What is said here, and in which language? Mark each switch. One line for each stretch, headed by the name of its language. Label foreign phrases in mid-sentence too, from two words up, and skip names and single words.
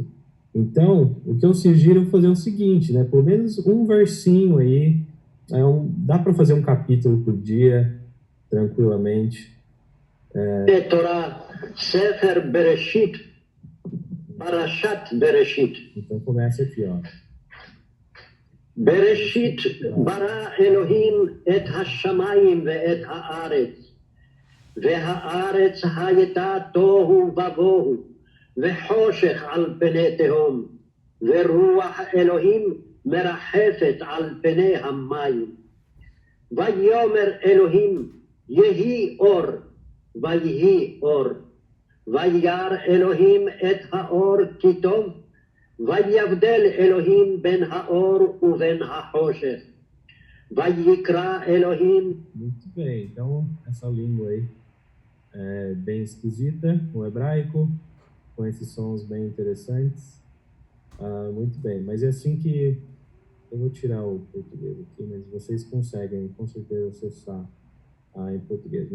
Portuguese: Então, o que eu sugiro é fazer o seguinte, né? Pelo menos um versinho aí, dá para fazer um capítulo por dia, tranquilamente.
Hebrew: תורה, ספר בראשית, פרשת בראשית.
Portuguese: Então começa aqui, ó.
Hebrew: בראשית ברא אלוהים את השמים ואת הארץ. והארץ היתה תהו ובהו. וחושך על פני תהום. ורוח אלוהים מרחפת על פני המים. ויאמר אלוהים יהי אור. ויהי אור. וירא אלוהים את האור כי טוב. ויבדל אלוהים בין האור ובין החושך. ויקרא אלוהים.
Portuguese: Muito bem, então essa língua aí é bem esquisita, o hebraico, com esses sons bem interessantes. Muito bem, mas é assim que eu vou tirar o português aqui, mas vocês conseguem com certeza acessar em português.